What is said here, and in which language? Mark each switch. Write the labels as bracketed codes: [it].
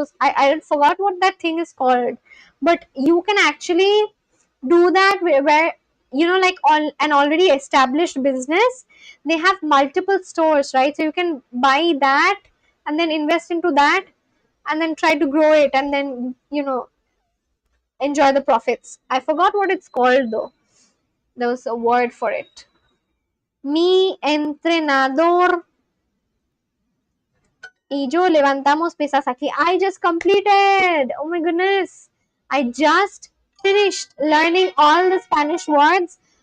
[en] So I forgot what that thing is called, but you can actually do that where like on an already established business, they have multiple stores, right? So you can buy that and then invest into that and then try to grow it and then enjoy the profits. I forgot what it's called though. There was a word for it. [es] Mi entrenador y yo levantamos pesas aquí. [en] I just completed. Oh my goodness. I just finished learning all the Spanish words.